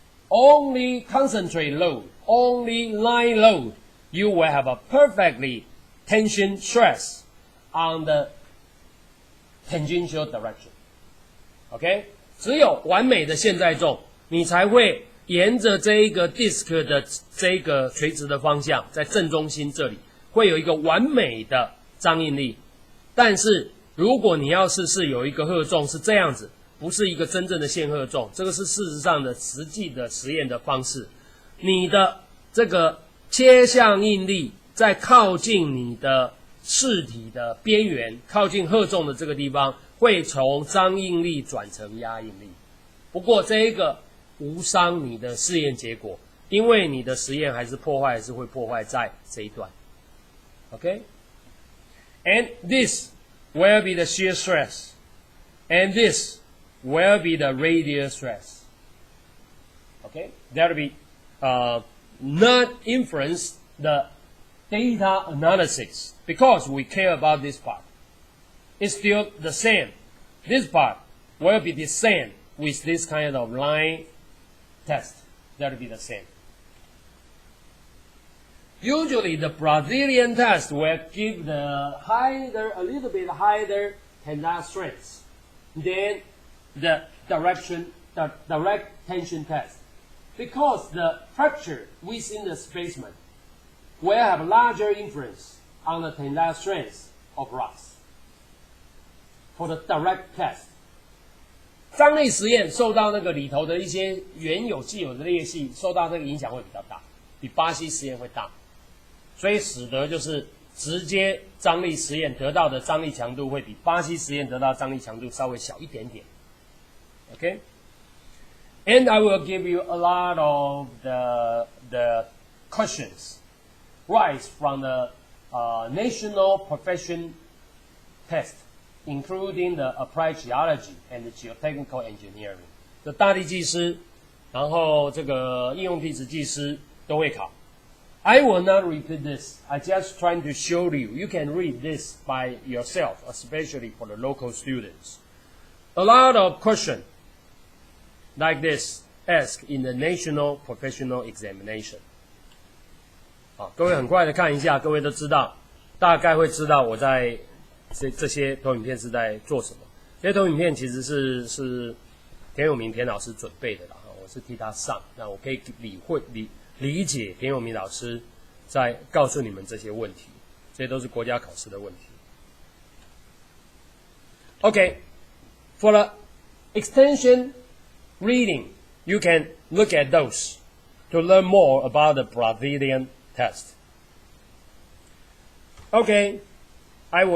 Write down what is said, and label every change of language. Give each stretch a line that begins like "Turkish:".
English: Only concentrate load, only line load, you will have a perfectly tension stress on the tangential direction.
Chinese: OK， 只有完美的现在重，你才会沿着这一个 disc 的这个垂直的方向，在正中心这里会有一个完美的张应力。但是如果你要是有一个荷重是这样子，不是一个真正的线荷重，这个是事实上的实际的实验的方式。你的这个切向应力在靠近你的试体的边缘，靠近荷重的这个地方，会从张应力转成压应力。不过这一个无伤你的试验结果，因为你的实验还是会破坏在这一段。
English: OK， and this will be the shear stress, and this will be the radial stress. Okay, that will be not influence the data analysis because we care about this part. It's still the same. This part will be the same with this kind of line test. That will be the same. Usually the Brazilian test will give a little bit higher tensile strength than the direct tension test, because the fracture within the spaceman will have larger influence on the tensile strength of rocks. For the direct test,
Chinese: 张力实验受到那个里头的一些原有既有的裂隙受到那个影响会比较大，比巴西实验会大，所以使得就是直接张力实验得到的张力强度会比巴西实验得到张力强度稍微小一点点。
English: Okay, and I will give you a lot of the questions rise from the national profession test, including the applied geology and the geotechnical engineering.
Chinese: 这大地技师，然后这个应用地质技师都会考。
English: I will not repeat this. I just trying to show you. You can read this by yourself, especially for the local students. A lot of questions like this asked in the national professional examination.
Chinese: 好，各位很快的看一下，各位都知道，大概会知道我在这些投影片是在做什么。这些投影片其实是田永明田老师准备的啦，我是替他上，那我可以理解田永明老师在告诉你们这些问题，这些都是国家考试的问题。
English: Okay, for the extension reading, you can look at those to learn more about the Brazilian test. Okay, I will